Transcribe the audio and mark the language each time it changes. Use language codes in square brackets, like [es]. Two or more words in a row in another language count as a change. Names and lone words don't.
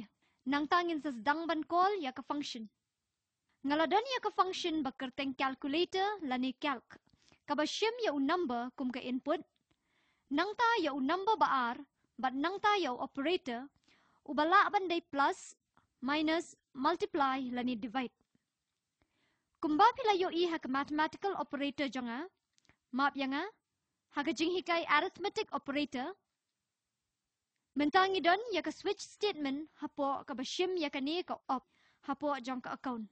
[kha] Nang tangin sa sedang ban call ya ka function. Ngaladan ya ka function bakerteng calculator lani calc. Kabasyem ya u number kum ka input. Nang ta ya u number baar, but nang ta ya u operator, ubala banday [en] plus, minus, multiply, [kha] lani divide. Kumba pila yo i hak [en] mathematical operator [kha] jonga, map yanga, hak jinghikay [en] arithmetic operator, [kha] mentangi don ya ka [en] switch statement [kha] hapo kabasyim ya ka ni ka op, hapo jong ka account.